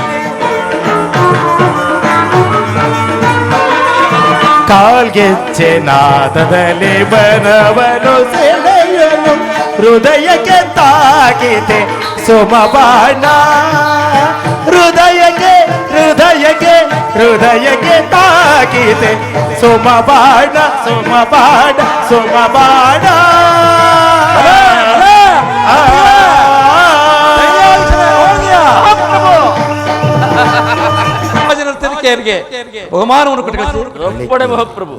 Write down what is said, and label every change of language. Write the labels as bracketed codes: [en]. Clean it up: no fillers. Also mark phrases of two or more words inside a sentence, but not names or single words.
[kn] ಕಾಲ್ಗೆಜ್ಜೆ ನಾದದಲ್ಲಿ ಮನವನು ಸೆಳೆಯಲು ಹೃದಯಕ್ಕೆ ತಾಕಿತೆ ಸುಮಬಾಣ ಹೃದಯಕ್ಕೆ ಹೃದಯಕ್ಕೆ ಹೃದಯಕ್ಕೆ ತಾಕಿತೆ ಸುಮಬಾಣ ಸುಮಬಾಣ ಸುಮಬಾಣ ತನಿಖೆಯರಿಗೆ ಬಹುಮಾನವನ್ನು ಕೊಟ್ಟುಕೊಳ್ಳಿ ಮಹಾಪ್ರಭು.